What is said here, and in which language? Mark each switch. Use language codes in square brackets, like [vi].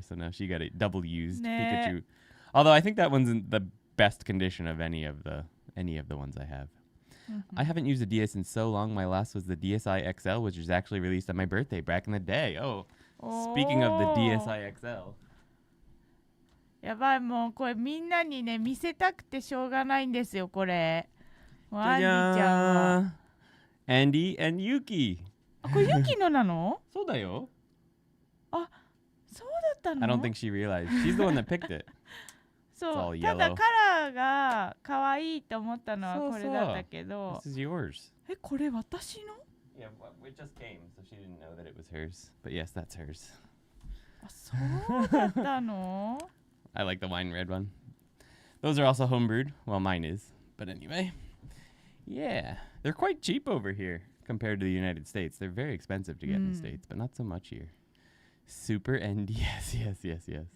[en] So now she got a double used Pikachu. Although I think that one's in the best condition of any of the ones I have. I haven't used a DS in so long. My last was the DSi XL, which was actually released on my birthday back in the day. Oh, speaking of the DSi XL. [ja] やばい、もうこれみんなにね見せたくてしょうがないんですよ、これ。アンディちゃんは。 [en] Andy and Yuki. [ja] あ、これユキのなの？そうだよ。あ、そうだったの？ [en] I don't think she realized. She's the one that picked it. [ja] そう、ただカラーが可愛いと思ったのはこれだったけど。 [en] This is yours. [ja] え、これ私の？ [en] Yeah, it just came, so she didn't know that it was hers. But yes, that's hers. [ja] あ、そうだったの？ [en] I like the wine red one. Those are also homebrewed. Well, mine is. But anyway. Yeah. They're quite cheap over here compared to the United States. They're very expensive to get in the States, but not so much here. Super NDS. Yes.